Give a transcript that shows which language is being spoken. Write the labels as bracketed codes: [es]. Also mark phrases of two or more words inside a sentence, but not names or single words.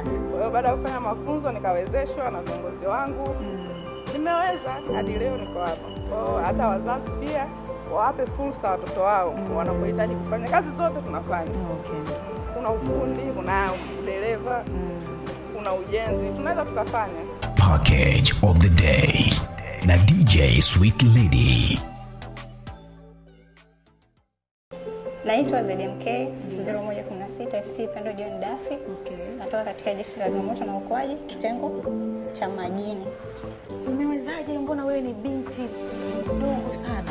[sw] Kwa hiyo baada ya kufanya mafunzo nikawezeshwa na viongozi wangu. Nimeweza hadi leo niko hapa. Kwa hiyo hata wazazi pia wawape fursa watoto wao wanapohitaji kufanya kazi zote tunafanya. Okay. Kuna ufundi, kuna udereva, kuna ujenzi, tunaweza tukafanya. [en] Package of the day [sw] na DJ Sweet Lady. Naitwa ZMK 0116 FC Pendo John Dafi. Okay. Natoka katika jeshi la zimamoto na uokoaji kitengo cha majini. Umewezaje, mbona wewe ni binti mdogo sana?